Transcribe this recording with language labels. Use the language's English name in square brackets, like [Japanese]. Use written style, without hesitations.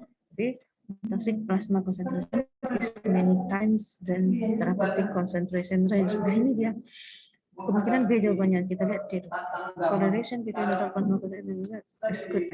[Indonesian] Jadi [English] toxic plasma concentration is many times than therapeutic concentration range. [Indonesian] Nah, ini dia kemungkinan B jawabannya. Kita lihat C. [English] Correlation between the plasma concentration is good.